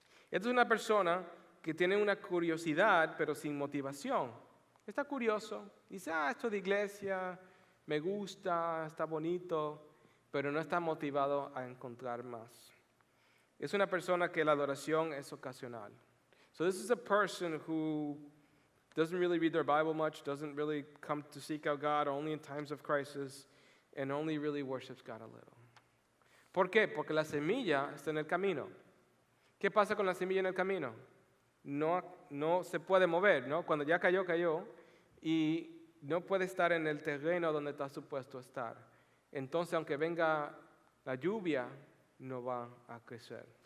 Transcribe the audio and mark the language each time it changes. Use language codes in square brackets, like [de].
[es] Esta es una persona que tiene una curiosidad, pero sin motivación. Está curioso. Dice, esto de iglesia, me gusta, está bonito, pero no está motivado a encontrar más. Es una persona que la adoración es ocasional. [en] So this is a person who doesn't really read their Bible much, doesn't really come to seek out God only in times of crisis, and only really worships God a little. [es] ¿Por qué? Porque la semilla está en el camino. ¿Qué pasa con la semilla en el camino? No se puede mover, ¿no? Cuando ya cayó, cayó, y no puede estar en el terreno donde está supuesto estar. Entonces, aunque venga la lluvia, no va a crecer.